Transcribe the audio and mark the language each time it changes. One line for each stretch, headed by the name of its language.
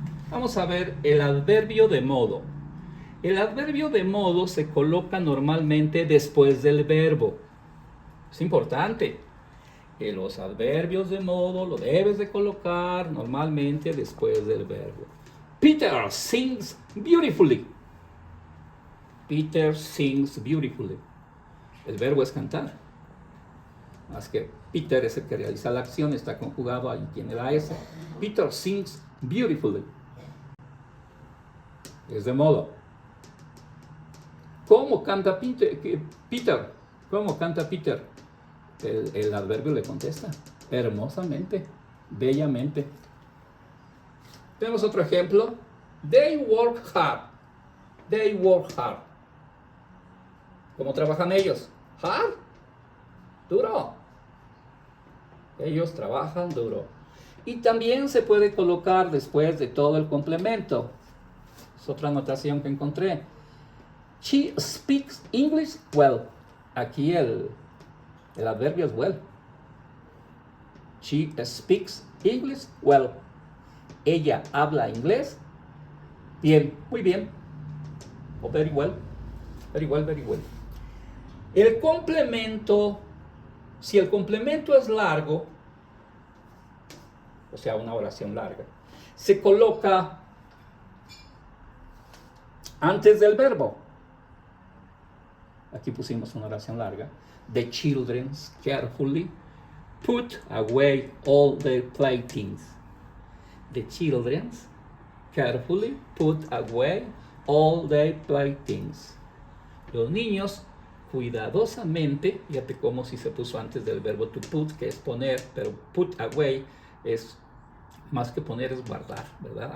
Spanish: Vamos a ver el adverbio de modo. El adverbio de modo se coloca normalmente después del verbo. Es importante que los adverbios de modo lo debes de colocar normalmente después del verbo.
English: Peter sings beautifully. Peter sings beautifully.
Spanish: El verbo es cantar. Más que Peter es el que realiza la acción, está conjugado, ahí tiene la S.
English: Peter sings beautifully.
Spanish: Es de modo. ¿Cómo canta Peter? ¿Cómo canta Peter? El adverbio le contesta. Hermosamente, bellamente. Tenemos otro ejemplo.
English: They work hard. They work hard.
Spanish: ¿Cómo trabajan ellos?
English: Hard.
Spanish: Duro. Ellos trabajan duro. Y también se puede colocar después de todo el complemento. Es otra anotación que encontré.
English: She speaks English well.
Spanish: Aquí el adverbio es well.
English: She speaks English well.
Spanish: Ella habla inglés bien, muy bien. O
English: very well. Very well, very well.
Spanish: El complemento, si el complemento es largo, o sea, una oración larga, se coloca antes del verbo. Aquí pusimos una oración larga.
English: The children carefully put away all their playthings. The children carefully put away all their playthings.
Spanish: Los niños cuidadosamente, fíjate cómo si se puso antes del verbo to put, que es poner, pero
English: put away
Spanish: es más que poner, es guardar, ¿verdad?